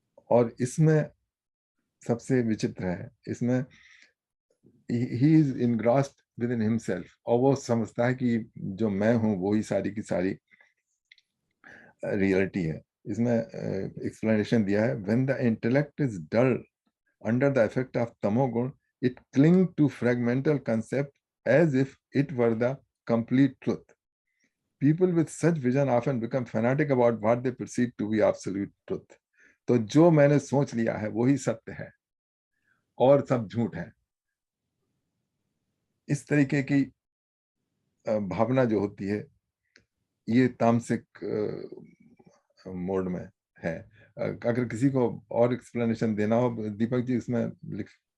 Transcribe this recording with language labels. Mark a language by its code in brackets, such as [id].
[hi] और इसमें सबसे विचित्र है, इसमें he [en] is engrossed within himself, [hi] और वो समझता है कि जो मैं हूं वो ही सारी की सारी रियलिटी है। इसमें एक्सप्लेनेशन दिया है, [en] When the intellect is dull under the effect of tamoguna, it cling to fragmental concept as if it were the complete truth. People with such vision often become fanatic about what they perceive to be absolute truth. [hi] तो जो मैंने सोच लिया है वही सत्य है और सब झूठ है, इस तरीके की भावना जो होती है ये तामसिक मोड में है। अगर किसी को और एक्सप्लेनेशन देना हो दीपक जी इसमें लिख।